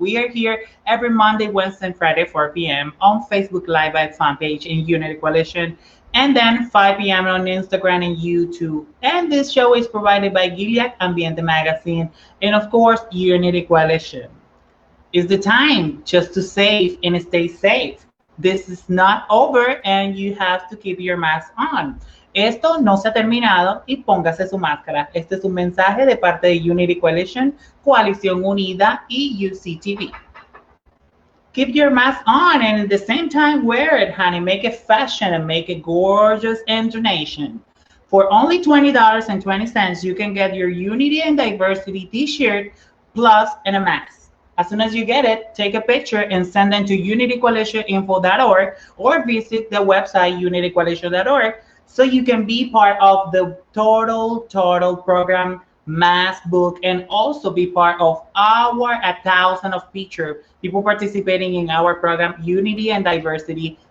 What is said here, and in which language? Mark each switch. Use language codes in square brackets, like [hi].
[en] We are here every Monday, Wednesday, and Friday, 4 p.m. on Facebook Live at fan page in Unity Coalition, and then 5 p.m. on Instagram and YouTube. And this show is provided by Gilead Ambiente Magazine and, of course, Unity Coalition. It's the time just to save and stay safe. This is not over and you have to keep your mask on. [es] Esto no se ha terminado y póngase su máscara. Este es un mensaje de parte de Unity Coalition, Coalición Unida y UCTV. [en] Keep your mask on and at the same time wear it, honey. Make it fashion and make it gorgeous and donation. For only $20.20, you can get your Unity and Diversity t-shirt plus and a mask. As soon as you get it, take a picture and send them to unitycoalitioninfo.org or visit the website unitycoalition.org so you can be part of the total program mass book and also be part of our 1,000 of feature people participating in our program Unity and Diversity.